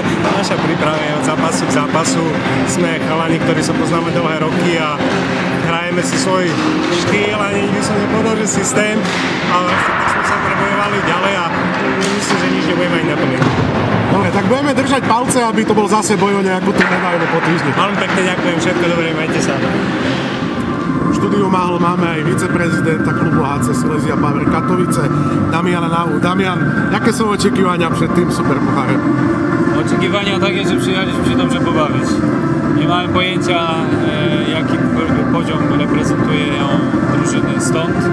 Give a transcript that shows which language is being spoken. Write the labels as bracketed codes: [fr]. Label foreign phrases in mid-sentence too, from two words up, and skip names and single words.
[sk] Naša príprava je od zápasu k zápasu. Sme chalani, ktorí sa poznáme dlhé roky a hrajeme si svoj štýl a nikdy som nepovedal, že systém, ale tak sme sa prebojovali ďalej a myslím, že nič nebudeme ani naplniť. Dobre, tak budeme držať palce, aby to bol zase boj o nejakú tú medailu po týždni. Veľmi pekne ďakujem, všetko dobré, majte sa. V štúdiu Máhol máme aj viceprezidenta klubu HC Silesia Power Katovice, Damiana Nahu. [pl] Damian, jakie są oczekiwania przed tym Superpucharem? Oczekiwania takie, że przyjechaliśmy się dobrze pobawić. Nie mamy pojęcia, jaki poziom reprezentują drużyny stąd.